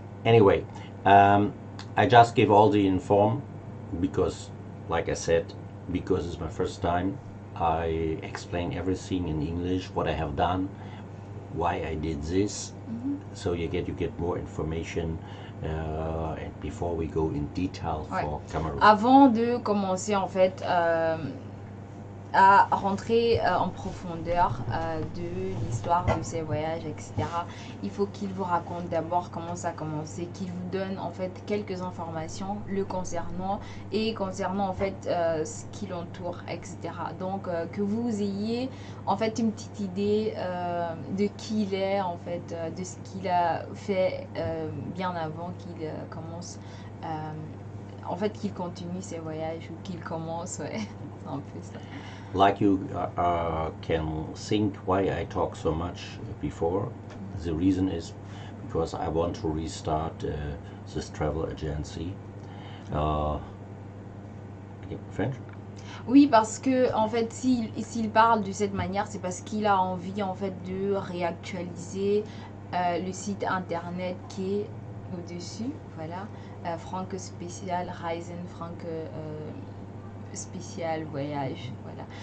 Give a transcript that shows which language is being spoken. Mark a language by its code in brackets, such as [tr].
[en] Anyway, I just give all the inform because, like I said, because it's my first time, I explain everything in English, what I have done, why I did this, so you get more information. And before we go in detail for Cameroun. [fr] Avant de commencer en fait à rentrer en profondeur de l'histoire de ses voyages, etc. Il faut qu'il vous raconte d'abord comment ça a commencé, qu'il vous donne en fait quelques informations le concernant et concernant en fait ce qui l'entoure, etc. Donc que vous ayez en fait une petite idée de qui il est, en fait, de ce qu'il a fait bien avant qu'il commence, en fait qu'il continue ses voyages ou qu'il commence, ouais, c'est un peu ça. [en] Like you can think why I talk so much before. The reason is because I want to restart this travel agency. French? [fr] Oui, parce que en fait, s'il parle de cette manière, c'est parce qu'il a envie en fait de réactualiser le site internet qui est au-dessus, voilà, Franke Special Reisen, Franke Spécial Voyage, voilà.